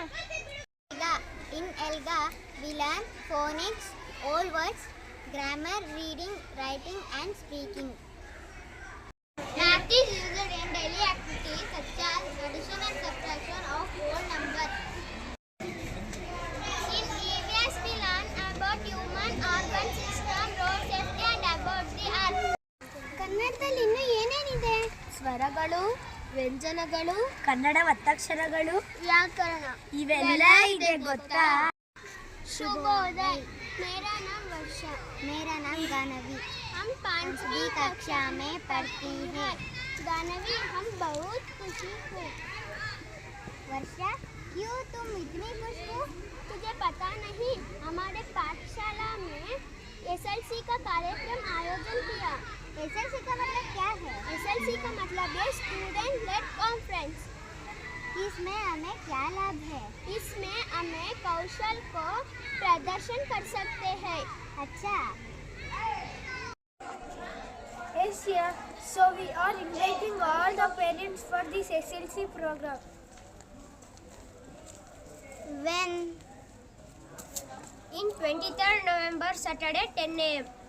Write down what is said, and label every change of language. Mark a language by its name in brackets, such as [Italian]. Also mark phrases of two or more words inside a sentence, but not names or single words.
[English] In ELGA, we learn phonics, old words, grammar, reading, writing and speaking. Math is used in daily activities such as addition and subtraction of whole numbers. In EVS, we learn about human organ system, road safety and about the earth. [Kannada] ಕನ್ನಡದಲ್ಲಿ ಇನ್ನು ಏನೇನಿದೆ? ಸ್ವರಗಳು, ವ್ಯಂಜನಗಳು, ಕನ್ನಡ ಒತ್ತಕ್ಷರಗಳು, ವ್ಯಾಕರಣ ಇವೆಲ್ಲ ಇದೆ ಗೊತ್ತಾ? [Hindi] शुभोदय। मेरा नाम वर्षा। मेरा नाम गानवी। हम 5वीं कक्षा में पढ़ती हैं। गानवी, हम बहुत खुशी हो। वर्षा, क्यों तुम इतनी खुश हो? तुझे पता नहीं, हमारे पाठशाला में एसएलसी का कार्यक्रम आयोजन किया। एसएलसी का मतलब क्या है? एसएलसी का मतलब है [English] student led conference. [Hindi] इसमें हमें क्या लाभ है? इसमें हमें कौशल को प्रदर्शन कर सकते हैं। अच्छा। [English] Yes, yeah. So we are inviting all the parents for this SLC program. When? In 23rd November, Saturday, 10 a.m.